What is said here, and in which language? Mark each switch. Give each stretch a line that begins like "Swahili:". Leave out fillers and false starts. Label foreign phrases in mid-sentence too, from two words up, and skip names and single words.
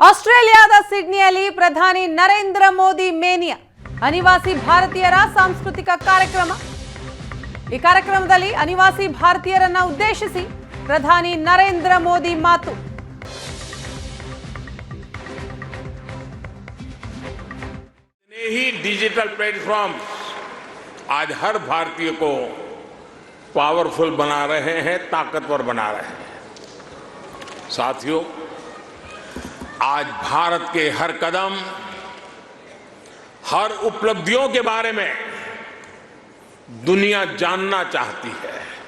Kannada: ಆಸ್ಟ್ರೇಲಿಯಾದ ಸಿಡ್ನಿಯಲ್ಲಿ ಪ್ರಧಾನಿ ನರೇಂದ್ರ ಮೋದಿ ಮೇನಿಯಾ ಅನಿವಾಸಿ ಭಾರತೀಯರ ಸಾಂಸ್ಕೃತಿಕ ಕಾರ್ಯಕ್ರಮ. ಈ ಕಾರ್ಯಕ್ರಮದಲ್ಲಿ ಅನಿವಾಸಿ ಭಾರತೀಯರನ್ನ ಉದ್ದೇಶಿಸಿ ಪ್ರಧಾನಿ ನರೇಂದ್ರ ಮೋದಿ ಮಾತು.
Hindi: ही
English: digital platform
Hindi: आज हर भारतीय को पावरफुल बना रहे हैं, ताकतवर बना रहे हैं. साथियों, आज भारत के हर कदम, हर उपलब्धियों के बारे में दुनिया जानना चाहती है.